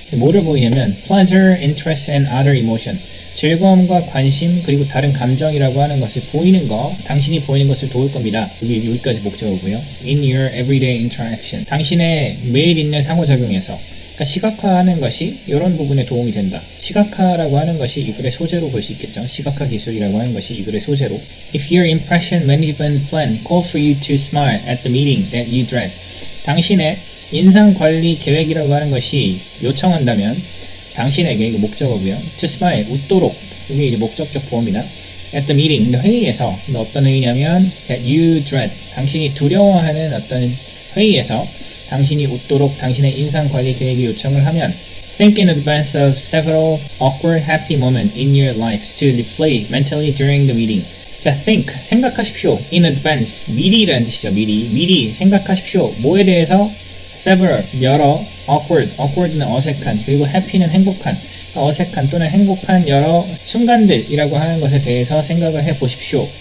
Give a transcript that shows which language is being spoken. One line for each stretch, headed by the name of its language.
Korean: 뭐를 보이냐면
English: pleasure, interest, and other emotion,
Korean: 즐거움과 관심 그리고 다른 감정이라고 하는 것을 보이는 거, 당신이 보이는 것을 도울 겁니다. 여기까지 목적어고요.
English: In your everyday interaction,
Korean: 당신의 매일 있는 상호작용에서, 그러니까 시각화하는 것이 이런 부분에 도움이 된다. 시각화라고 하는 것이 이 글의 소재로 볼 수 있겠죠. 시각화 기술이라고 하는 것이 이 글의 소재로.
English: If your impression management plan call for you to smile at the meeting that you dread,
Korean: 당신의 인상관리 계획이라고 하는 것이 요청한다면 당신에게, 이거 목적어고요.
English: To smile,
Korean: 웃도록, 이게 이제 목적격 보어입니다.
English: At the meeting,
Korean: 회의에서, 어떤 회의냐면
English: that you dread,
Korean: 당신이 두려워하는 어떤 회의에서 당신이 웃도록 당신의 인상관리 계획이 요청을 하면
English: think in advance of several awkward happy moments in your life to replay mentally during the meeting.
Korean: 자, think, 생각하십시오. in advance, 미리라는 뜻이죠. 미리 생각하십시오. 뭐에 대해서? several, 여러, awkward는 어색한, 그리고 happy는 행복한, 어색한 또는 행복한 여러 순간들이라고 하는 것에 대해서 생각을 해보십시오.